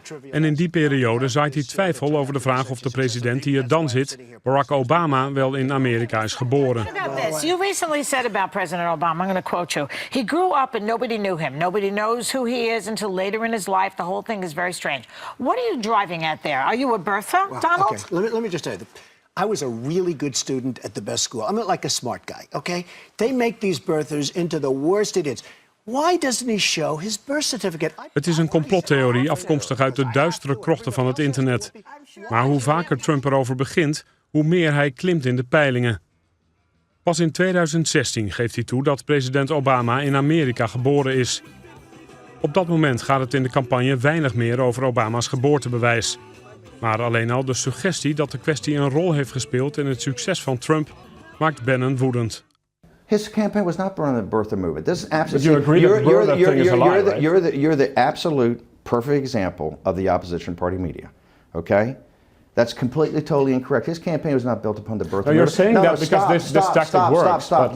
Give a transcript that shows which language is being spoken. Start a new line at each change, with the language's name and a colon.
Dutch: En in die periode zaait hij twijfel over de vraag of de president die er dan zit, Barack Obama, wel in Amerika is geboren.
English: You recently said about President Obama, I'm going to quote you, he grew up and nobody knew him. Nobody knows who he is until later in his life. The whole thing is very strange. What are you driving at there? Are you a birther, Donald? Okay, let me just tell you. I was a really good student at the best school. I'm not like a smart guy, okay? They make these birthers into the worst idiots. Why doesn't he show his birth certificate?
Dutch: Het is een complottheorie afkomstig uit de duistere krochten van het internet. Maar hoe vaker Trump erover begint, hoe meer hij klimt in de peilingen. Pas in 2016 geeft hij toe dat president Obama in Amerika geboren is. Op dat moment gaat het in de campagne weinig meer over Obama's geboortebewijs. Maar alleen al de suggestie dat de kwestie een rol heeft gespeeld in het succes van Trump maakt Bannon woedend.
English: His campaign was not born in the birther movement. This is absolutely. But you agree that the birther thing is a lie, right? You're the absolute perfect example of the opposition party media. Okay, that's completely, totally incorrect. His campaign was not built upon the birther movement. You're saying that because this tactic works. Stop.